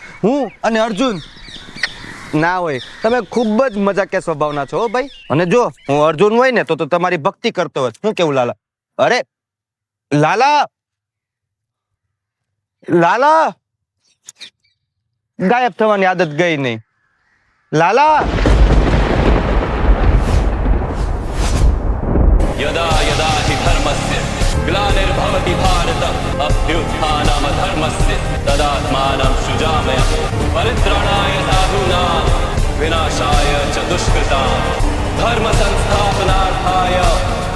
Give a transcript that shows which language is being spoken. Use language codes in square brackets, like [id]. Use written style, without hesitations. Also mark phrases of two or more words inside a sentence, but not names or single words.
[gu] હું અને અર્જુન ના હોય, તમે ખૂબ જ મજાકિયા સ્વભાવના છો હો ભાઈ. અને જો હું અર્જુન હોય ને તો તમારી ભક્તિ કરતો હોત. શું કેવું લાલા? અરે લાલા, લાલા, ગાયબ થવાની આદત ગઈ નહીં. લાલા, [sa] यदा यदा हि धर्मस्य ग्लानिर्भवति भारत अभ्युत्थानमधर्मस्य तदात्मानं सृजामय परित्राणाय साधूनां विनाशाय च दुष्कृतां धर्म संस्थापनार्थाय